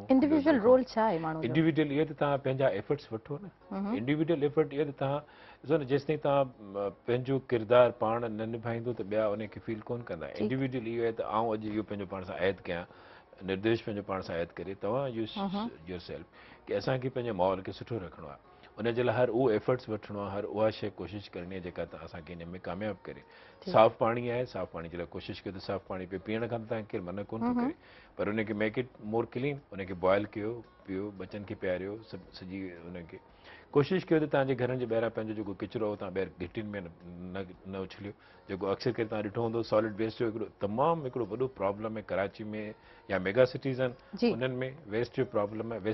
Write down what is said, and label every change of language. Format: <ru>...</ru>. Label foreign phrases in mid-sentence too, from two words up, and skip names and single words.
<sd>इंडिविजुअल रोल छा आहे माण्हू जो? इंडिविजुअल इहो त तव्हां पंहिंजा एफर्ट्स वठो न,</sd> <en>individual effort</en> <sd>इहो त तव्हां ॾिसो न, जेसिताईं तव्हां पंहिंजो किरदारु पाण न निभाईंदो त ॿिया उनखे फील कोन कंदा। इंडिविजुअल इहो आहे त आउं अॼु इहो पंहिंजो पाण सां ऐद कयां, निर्देश पंहिंजो पाण सां ऐद करे तव्हां</sd> <en>use your self</en> <sd>की असांखे पंहिंजे माहौल खे सुठो रखिणो आहे, उनजे लाइ हर उहो एफर्ट्स वठिणो आहे, हर उहा शइ कोशिशि करणी आहे जेका असांखे हिन में कामयाबु करे। साफ़ पाणी आहे, साफ़ पाणी जे लाइ कोशिशि कयो त साफ़ पाणी पीअण खां तव्हांखे केरु मना कोन थो करे, पर उनखे</sd> <en>make it more clean,</en> <sd>उनखे बॉइल कयो, पियो, बचनि खे पीआरियो, सभु सॼी उनखे कोशिशि कयो त तव्हांजे घरनि जे ॿाहिरां पंहिंजो जेको किचिरो हो तव्हां ॿाहिरि घिटियुनि में न उछलियो, जेको अक्सर करे तव्हां ॾिठो हूंदो</sd> <en>solid waste</en> <sd>जो हिकिड़ो तमामु हिकिड़ो वॾो प्रॉब्लम आहे कराची में या</sd> <en>mega cities</en> <sd>आहिनि उन्हनि में वेस्ट जो प्रॉब्लम आहे।</sd>